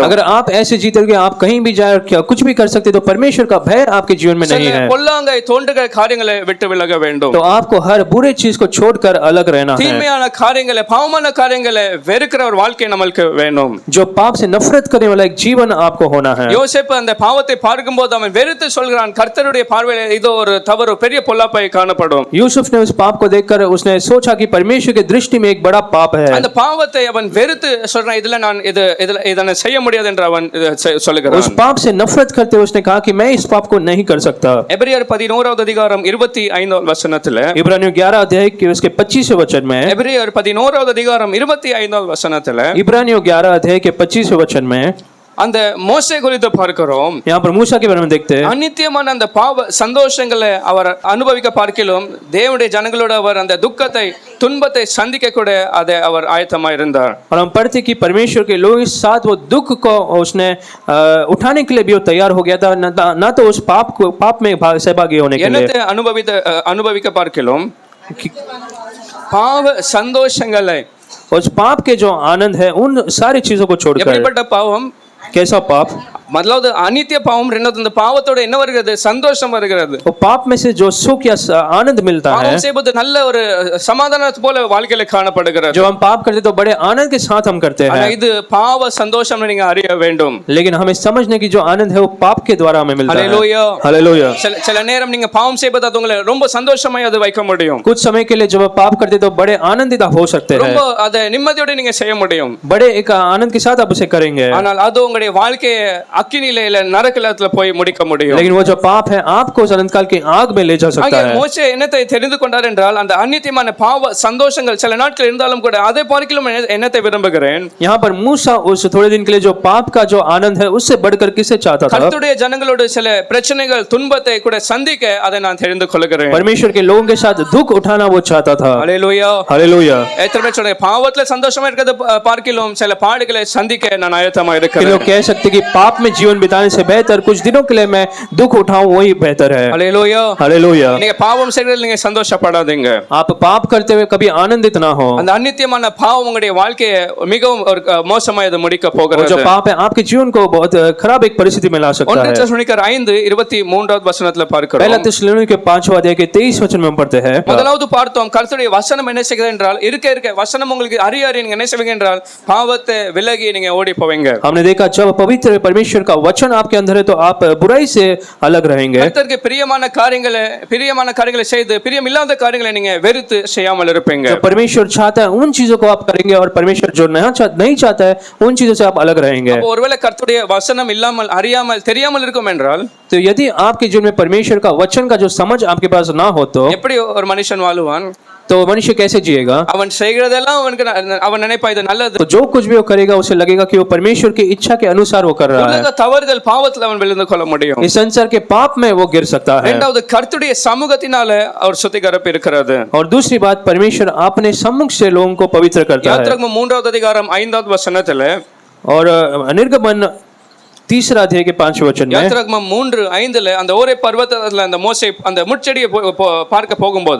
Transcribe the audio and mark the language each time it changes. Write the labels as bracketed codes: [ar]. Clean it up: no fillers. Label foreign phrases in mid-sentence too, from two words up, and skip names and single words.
[hi] अगर आप ऐसे जीतोगे आप कहीं भी जाए क्या कुछ भी कर सकते तो परमेश्वर का भय आपके जीवन में नहीं है। [ta] பொல்லாங்கை தோன்றுகிற காரியங்களை விட்டு விலக வேண்டும். [hi] तो आपको हर बुरे चीज को छोड़कर अलग रहना है। [ta] தீமையான காரியங்களை பாவமான காரியங்களை வெறுக்கிற ஒரு வாழ்க்கை நமக்கு வேணும். [hi] जो पाप से नफरत करने वाला एक जीवन आपको होना है। [ta] யோசேப்பு அந்த பாவத்தை பார்க்கும்போது அவன் வெறுத்து சொல்கிறான் கர்த்தருடைய பார்வையில் இதோ ஒரு தவறு பெரிய பொல்லாப்பை காணப்படும். [hi] यूसुफ ने उस पाप को देखकर उसने सोचा कि परमेश्वर की दृष्टि में एक बड़ा पाप है। [ta] அந்த பாவத்தை அவன் வெறுத்து சொல்றான் இதுல நான் இதை செய்ய முடியாது என்று அவன் சொல்லுகிறான். [hi] उस पाप से नफरत करते हुए उसने कहा कि मैं इस पाप को नहीं कर सकता। [ta] எபிரேயர் 11வது அதிகாரம் 25வது வசனத்துல, [hi] इब्रानियों 11 अध्याय के उसके 25वें वचन में, [ta] எபிரேயர் 11வது அதிகாரம் 25வது வசனத்துல [hi] इब्रानियों 11 अध्याय के 25वें वचन में [ta] அந்த மோசே குறித்து பார்க்கிறோம். [hi] यहाँ पर मूसा के बारे में देखते हैं। [ta] அநித்தியமான அந்த பாவ சந்தோஷங்களை அவர் அனுபவிக்க பார்க்கிலும் தேவனுடைய ஜனங்களோட அவர் அந்த துக்கத்தை துன்பத்தை சந்திக்க கூட அதை அவர் ஆயத்தமா இருந்தார். [hi] और हम पढ़ते कि परमेश्वर के लोगों के साथ वो दुख को उसने उठाने के लिए भी वो तैयार हो गया था, ना तो उस पाप में सहभागी होने के लिए। [ta] என்னத்தை அனுபவிக்க பார்க்கிலும் பாவ சந்தோஷங்களை, [hi] उस पाप के जो आनंद है उन सारी चीजों को छोड़कर। [ta] எப்படிப்பட்ட பாவம்? [hi] कैसा पाप? [ta] मतलब அநித்திய பாவம். ரெண்டாவது அந்த பாவத்தோட என்ன வருகிறது? சந்தோஷம் வருகிறது. [hi] वो पाप में से जो सुख या आनंद मिलता है, [ta] பாவம் செய்வது நல்ல ஒரு சமாதானத்தை போல வாழ்க்கையில காணப்படுகிறது. [hi] जो हम पाप करते तो बड़े आनंद के साथ हम करते [ta] ஆனா [hi] हैं, [ta] இது பாவ சந்தோஷம் நீங்க அறிய வேண்டும். [hi] लेकिन हमें समझने की जो आनंद है वो पाप के द्वारा हमें मिलता है। हालेलुया. हालेलुया। [ta] சில நேரம் நீங்க பாவம் செய்வது அது உங்களை ரொம்ப சந்தோஷமாய் அது வைக்க முடியும். [hi] कुछ समय के लिए जब आप पाप करते तो बड़े आनंदित हो सकते हैं, [ta] ரொம்ப அதை நிம்மதியோட நீங்க செய்ய முடியும். [hi] बड़े एक आनंद के साथ आप उसे करेंगे। [ta] ஆனால் அது உங்களுடைய வாழ்க்கையை அக்கினியில இல்ல நரகத்துல போய் முடிக்க முடியும். [hi] लेकिन वो जो पाप है आपको अनंत काल की आग में ले जा सकता है। [ta] மோசே என்னத்தை தெரிந்து கொண்டார் என்றால் அந்த அநித்தியமான பாவ சந்தோஷங்கள் சில நாட்கள் இருந்தாலும் கூட அதை பார்க்கிலும் என்னத்தை விரும்புகிறேன். [hi] यहाँ पर मूसा उस थोड़े दिन के लिए जो पाप का जो आनंद है उससे बढ़कर किसे चाहता था? [ta] கர்த்தருடைய ஜனங்களோடு சில பிரச்சனைகள் துன்பத்தை கூட சந்திக்க அதை நான் தெரிந்து கொள்கிறேன். [hi] परमेश्वर के लोगों के साथ दुख उठाना वो चाहता था। हालेलुया. हालेलुया। [ta] எத்தனை பேர் சொல்றீங்க பாவத்துல சந்தோஷமா இருக்கிறது பார்க்கிலும் சில பாடுகளை சந்திக்க நான் ஆயத்தமா இருக்கிறேன். [hi] लोग कह सकते कि पाप में जीवन बिताने से बेहतर कुछ दिनों के लिए मैं दुख उठाऊं वही बेहतर है। हालेलुया. हालेलुया। [ta] நீங்க பாவம் செய்கிறதில் நீங்க சந்தோஷப்படாதீங்க. [hi] आप पाप करते हुए कभी आनंदित ना हो। [ta] அந்த அநித்தியமான பாவம் உங்களுடைய வாழ்க்கையை மிகவும் ஒரு மோசமாய் அது முடிக்க [hi] और [ta] போகிறது. [hi] जो पाप है आपके जीवन को बहुत खराब एक परिस्थिति में ला सकता है। [ta] 1 தெசலோனிக்கர் 5:23வது வசனத்துல பார்க்கிறோம். [hi] पहला थिस्सलुनीके 5वां अध्याय के 23 वचन में हम पढ़ते हैं। [ta] முதலாவது பார்த்தோம் கர்த்தருடைய வசனம் என்ன செய்கிறது என்றால் இருக்க வசனம் உங்களுக்கு அறிய நீங்க என்ன செய்வீங்க என்றால் பாவத்தை விலகி நீங்க ஓடி போவீங்க. [hi] हमने देखा जब पवित्र परमेश्वर परमेश्वर का वचन आपके अंदर है तो आप बुराई से अलग रहेंगे। [ta] கர்த்தருக்கு பிரியமான காரியங்களை செய்து பிரியமில்லாத காரியங்களை நீங்க வெறுத்து செய்யாமல் இருப்பீங்க. [hi] जो परमेश्वर चाहता है उन चीजों को आप करेंगे और परमेश्वर जो नहीं चाहता है उन चीजों से आप अलग रहेंगे। [ta] அப்போ ஒருவேளை கர்த்தருடைய வசனம் இல்லாமல் அறியாமல் தெரியாமல் இருக்கும் என்றால் [hi] तो यदि आपके जीवन में परमेश्वर का वचन का जो समझ आपके पास ना हो तो [ta] எப்படி ஒரு மனுஷன் வாழுவான்? [hi] तो मनुष्य कैसे जिएगा? [ta] அவன் செய்கிறதெல்லாம் அவன் நினைப்பா இது நல்லது. [hi] तो जो कुछ भी वो करेगा उसे लगेगा कि वो परमेश्वर की इच्छा के अनुसार वो कर रहा है। [ta] உலக தவறுதல் பாவத்தில் அவன் விழுந்து கொள்ள முடியும். [hi] इस संसार के पाप में वो गिर सकता है। [ta] இரண்டாவது கர்த்தருடைய சமூகத்தினால அவர் சுத்திகரிப்பு இருக்கிறது. [hi] और दूसरी बात परमेश्वर अपने सम्मुख से लोगों को पवित्र करता है। [ta] யாத்திராகமம் 3வது அதிகாரம் 5வது வசனத்துல [hi] और निर्गमन 3 अध्याय के 5वें वचन में [ta] யாத்திராகமம் 3:5 அந்த ஓரே பர்வதத்துல அந்த மோசே அந்த முட்செடியை பார்க்க போகும்போது